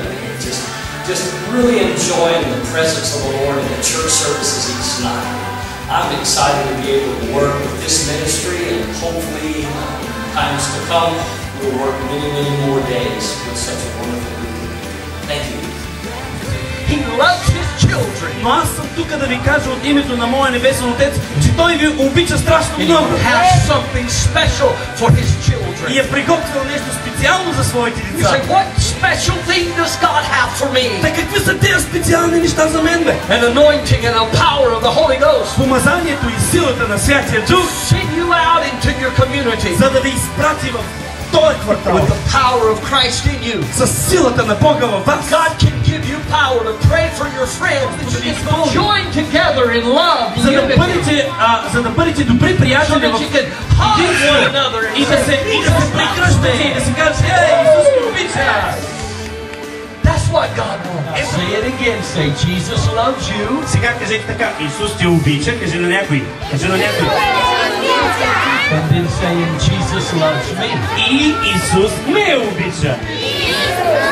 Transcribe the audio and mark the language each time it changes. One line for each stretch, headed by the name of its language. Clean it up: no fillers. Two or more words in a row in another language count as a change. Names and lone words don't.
English: And just really enjoying the presence of the Lord in the church services each night. I'm excited to be able to work with this ministry, and hopefully in times to come we'll work many, many more days with such a wonderful group of people. Thank you. He loves his children.
Bulgarian: Но аз съм тук да ви кажа от името на моя небесен Отец, че Той ви обича страшно много.
English: He has something special for his children.
Bulgarian: И е приготвил нещо специално за своите
English: You
Bulgarian: деца.
English: say, what special thing does God have for me?
Bulgarian: Та какви са тези специални неща за мен, бе?
English: An anointing and a power of the Holy Ghost.
Bulgarian: Помазанието и силата на Святия Дух,
English: Send you out into your community
Bulgarian: за да ви изпрати в този квартал
English: with the power of Christ in you.
Bulgarian: с силата на Бога във вас.
English: God can give you power to pray for your friends, that you can join together in love and unity,
Bulgarian: За да бъдете добри
English: so
Bulgarian: приятели
English: that
Bulgarian: в
English: you can hug one another and
Bulgarian: и да се прегръщате и да се кажете: "Ей, Исус ме обича!"
English: That's what God wants. Say it again. Say, Jesus loves you.
Bulgarian: Сега кажете така: Исус те обича. Кажи на някой. Кажи на някой.
English: And then saying, Jesus loves me.
Bulgarian: И Исус ме обича.